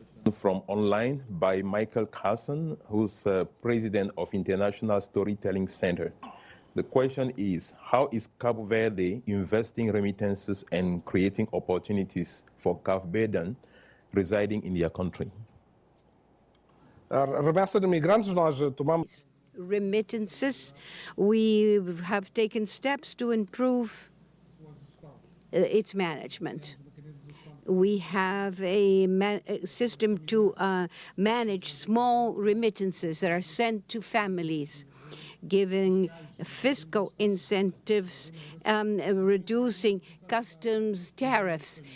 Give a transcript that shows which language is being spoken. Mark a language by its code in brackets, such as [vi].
[en] From online by Michael Carson, who's president of International Storytelling Center. The question is, how is Cabo Verde investing remittances and creating opportunities for Cabo Verdean residing in their country? [pt] Remessa de imigrantes, nós tomamos. [en] Remittances, we have taken steps to improve its management. We have a system to manage small remittances that are sent to families, giving fiscal incentives, reducing customs tariffs.